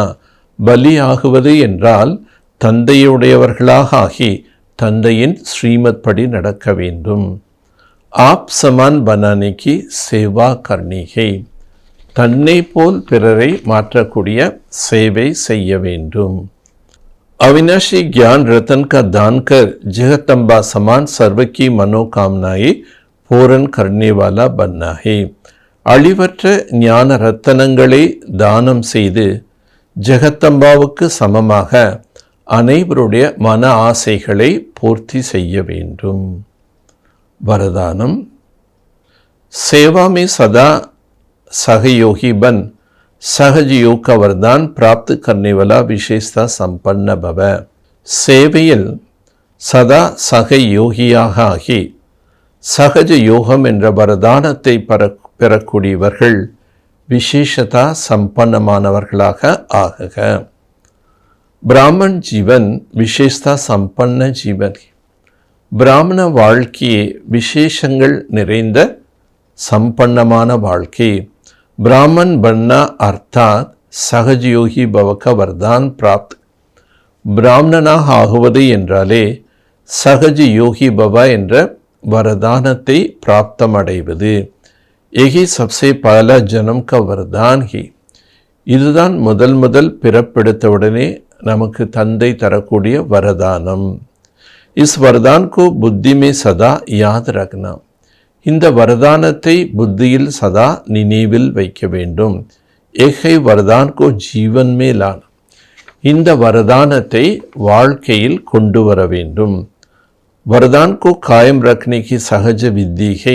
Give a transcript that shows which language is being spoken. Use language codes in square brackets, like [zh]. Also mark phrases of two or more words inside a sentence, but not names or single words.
[ta] பலியாகுவது என்றால் தந்தையுடையவர்களாக ஆகி தந்தையின் ஸ்ரீமத் படி நடக்க வேண்டும். [hi] आप समान बनाने की सेवा करनी है. [ta] தன்னை போல் பிறரை மாற்றக்கூடிய சேவை செய்ய வேண்டும். [hi] अविनाशी ज्ञान रतन का दान कर जगदम्बा समान सर्व की मनोकामनाएं पूर्ण करने वाला बनना है. [ta] அழிவற்ற ஞான ரத்தனங்களை தானம் செய்து ஜெகத்தம்பாவுக்கு சமமாக அனைவருடைய மன ஆசைகளை பூர்த்தி செய்ய வேண்டும். [hi] वरदानम. सेवा में सदा सहयोगी बन सहज योग का वरदान प्राप्त करने वाला विशेषता संपन्न भव. [ta] சேவையில் சதா சகயோகியாக ஆகி சகஜ யோகம் என்ற வரதானத்தை பெறக்கூடியவர்கள் விசேஷதா சம்பன்னமானவர்களாக ஆகுக. [hi] ब्राह्मण जीवन विशेषता संपन्न जीवन. [ta] பிராமண வாழ்க்கையே விசேஷங்கள் நிறைந்த சம்பன்னமான வாழ்க்கை. [hi] ब्राह्मण बनना अर्थात सहज योगी भव का वरदान प्राप्त. [ta] பிராமணனாக ஆகுவது என்றாலே [hi] सहज योगी भव [ta] என்ற வரதானத்தை பிராப்தம் அடைவது. [hi] यही सबसे पहला जन्म का वरदान ही. [ta] இதுதான் முதல் பிறப்பெடுத்தவுடனே நமக்கு தந்தை தரக்கூடிய வரதானம். [hi] इस वरदान को बुद्धि में सदा याद रखना. [ta] இந்த வரதானத்தை புத்தியில் சதா நினைவில் வைக்க வேண்டும். [hi] एकै वरदान को जीवन में लाना. [ta] இந்த வரதானத்தை வாழ்க்கையில் கொண்டு வர வேண்டும். [hi] वरदान को कायम रखने की सहज विधि है.